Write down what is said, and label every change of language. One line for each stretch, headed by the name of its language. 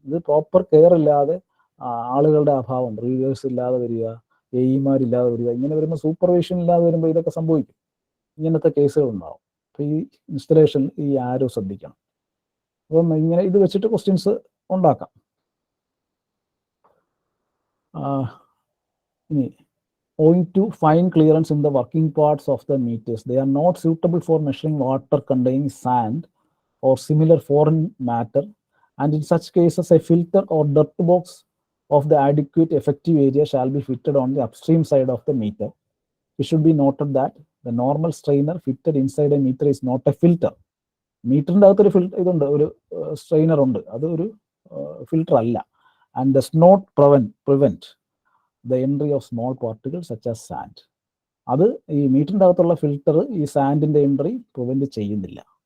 Malayalam: ഇത് proper care ഇല്ലാതെ, ആളുകളുടെ അഭാവം, റീഡേഴ്സ് ഇല്ലാതെ വരിക, എഇമാരില്ലാതെ വരിക, ഇങ്ങനെ വരുമ്പോൾ സൂപ്പർവിഷൻ ഇല്ലാതെ വരുമ്പോൾ ഇതൊക്കെ സംഭവിക്കും. ഇങ്ങനത്തെ കേസുകൾ ഉണ്ടാവും. അപ്പോൾ ഈ ഇൻസ്റ്റലേഷൻ ഈ ആരോ ശ്രദ്ധിക്കണം. അപ്പം ഇങ്ങനെ ഇത് വെച്ചിട്ട് ക്വസ്റ്റ്യൻസ് ഉണ്ടാക്കാം. ഇനി
English: owing to fine clearance in the working parts of the meters, they are not suitable for measuring water containing sand or similar foreign matter, and in such cases a filter or dirt box of the adequate effective area shall be fitted on the upstream side of the meter. It should be noted that the normal strainer fitted inside a meter is not a filter.
Malayalam: മീറ്ററിൻ്റെ അകത്തൊരു ഇതുണ്ട്, ഒരു strainer ഉണ്ട്, അത് ഒരു filter അല്ല.
English: And does not prevent the entry of small particle such as sand.
Malayalam: അത് ഈ മീറ്ററിൻ്റെ അകത്തുള്ള ഫിൽട്ടർ ഈ സാൻഡിൻ്റെ എൻട്രി പ്രിവെന്റ് ചെയ്യുന്നില്ല.